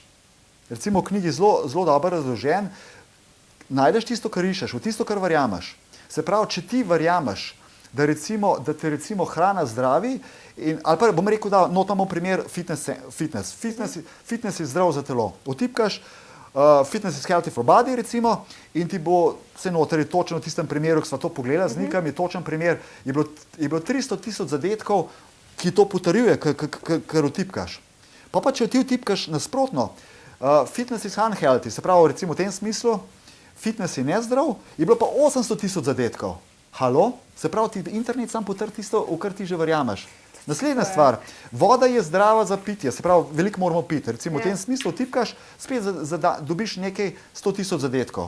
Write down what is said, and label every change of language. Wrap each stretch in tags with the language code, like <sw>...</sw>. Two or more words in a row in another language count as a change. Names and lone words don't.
<sl>Recimo v knjigi zelo dobro razložen, najdeš tisto, kar iščeš, v tisto, kar verjameš. Se pravi, če ti verjameš, da te recimo hrana zdravi, ali pa bom rekel, da imamo primer fitness. Fitness je zdrav za telo. Otipkaš</sl> <en>fitness is healthy for body,</en> <sl>recimo, in ti bo vse noter je točno v tistem primeru, ki sva to pogledala z Nikom, je točen primer, je bilo 300,000 zadetkov, ki to potrjuje, kar otipkaš. Pa če ti otipkaš nasprotno,</sl> <en>fitness is unhealthy,</en> <sl>se pravi, recimo v tem smislu, fitness je nezdrav, je bilo pa 800,000 zadetkov. Halo? Se pravi, ti internet sam potrdi tisto, v kar ti že verjameš. Naslednja stvar, voda je zdrava za pitje, se pravi, veliko moramo piti. Recimo v tem smislu tipkaš, spet dobiš nekaj 100,000 zadetkov.</sl>